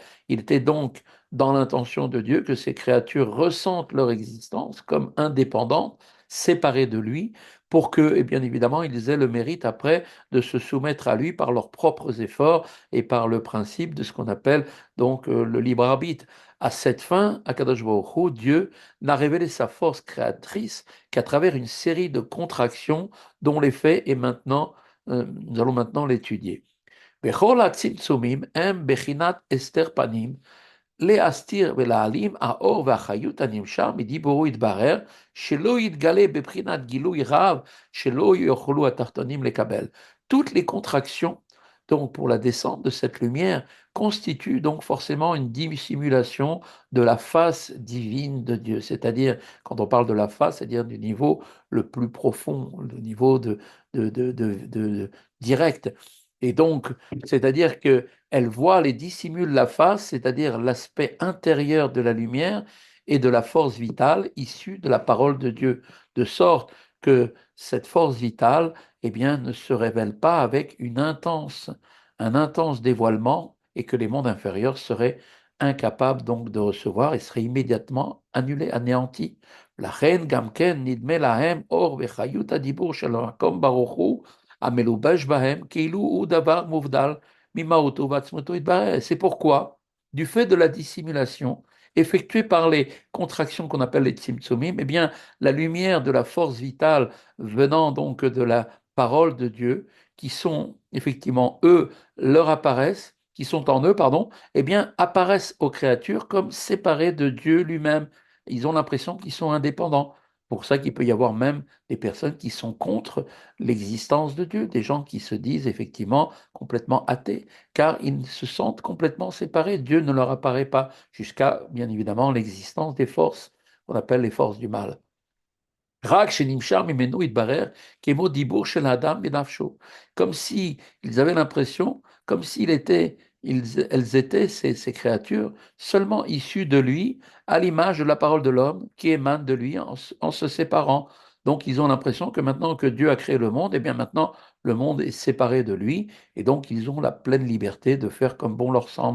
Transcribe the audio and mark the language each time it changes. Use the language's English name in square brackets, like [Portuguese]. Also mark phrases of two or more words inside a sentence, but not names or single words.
[French] Il était donc dans l'intention de Dieu que ces créatures ressentent leur existence comme indépendantes, séparées de lui, pour que, et bien évidemment, ils aient le mérite après de se soumettre à lui par leurs propres efforts et par le principe de ce qu'on appelle donc le libre arbitre. À cette fin, [Hebrew] הקדוש ברוך הוא, [French] Dieu n'a révélé sa force créatrice qu'à travers une série de contractions dont l'effet est maintenant, nous allons maintenant l'étudier. [Hebrew] בכל הצמצומים הם בבחינת הסתר פנים, להסתיר ולהעלים האור והחיות הנמשך מדיבורו יתברר, שלא יתגלה בבחינת גילוי רב, שלא יוכלו התחתונים לקבל. [French] Toutes les contractions, donc pour la descente de cette lumière, constituent donc forcément une dissimulation de la face divine de Dieu. C'est-à-dire, quand on parle de la face, c'est-à-dire du niveau le plus profond, le niveau de direct. Et donc, c'est-à-dire que elle voit et dissimule la face, c'est-à-dire l'aspect intérieur de la lumière et de la force vitale issue de la parole de Dieu, de sorte que cette force vitale, eh bien, ne se révèle pas avec un intense dévoilement et que les mondes inférieurs seraient incapables donc de recevoir et seraient immédiatement annulés, anéantis. [Hebrew] לכן גם כן נדמה להם אור וחיות הדיבור של המקום ברוך הוא המלובש בהם כאילו הוא דבר מובדל [French] c'est pourquoi, du fait de la dissimulation effectuée par les contractions qu'on appelle les tzimtzumim, eh bien, la lumière de la force vitale venant donc de la parole de Dieu, qui sont effectivement eux, leur apparaissent, qui sont en eux, pardon, eh bien, apparaissent aux créatures comme séparées de Dieu lui-même. Ils ont l'impression qu'ils sont indépendants. Pour ça qu'il peut y avoir même des personnes qui sont contre l'existence de Dieu, des gens qui se disent effectivement complètement athées, car ils se sentent complètement séparés. Dieu ne leur apparaît pas, jusqu'à, bien évidemment, l'existence des forces qu'on appelle les forces du mal. [Hebrew] רק שנמשך ממנו יתברך כמו דיבור של אדם בנפשו. [French] Comme si ils avaient l'impression, comme s'ils étaient, elles étaient, ces créatures, seulement issues de lui, à l'image de la parole de l'homme qui émane de lui en se séparant. Donc ils ont l'impression que maintenant que Dieu a créé le monde, et bien maintenant le monde est séparé de lui, et donc ils ont la pleine liberté de faire comme bon leur semble.